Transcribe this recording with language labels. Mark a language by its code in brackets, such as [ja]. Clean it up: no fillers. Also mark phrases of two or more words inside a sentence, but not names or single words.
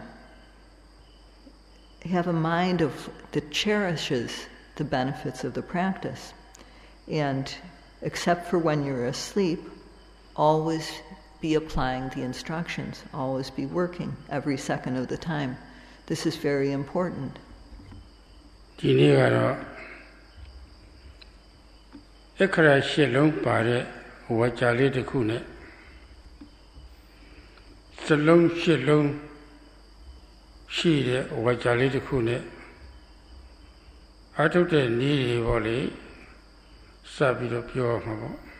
[en] Have a mind that cherishes the benefits of the practice. And except for when you're asleep, always be applying the instructions, always be working every second of the time. This is very important. [my] ဒီနေ့ကတော့အခရာရှစ်လုံးပါတဲ့ဝါကြလေးတစ်ခုနဲ့စလုံးရှစ်လုံးရှိတဲ့ဝါကြလေးတစ်ခုနဲ့အထုတ်တဲ့နည်းတွေပေါ့လေစပြီးတော့ပြောမှာပေါ့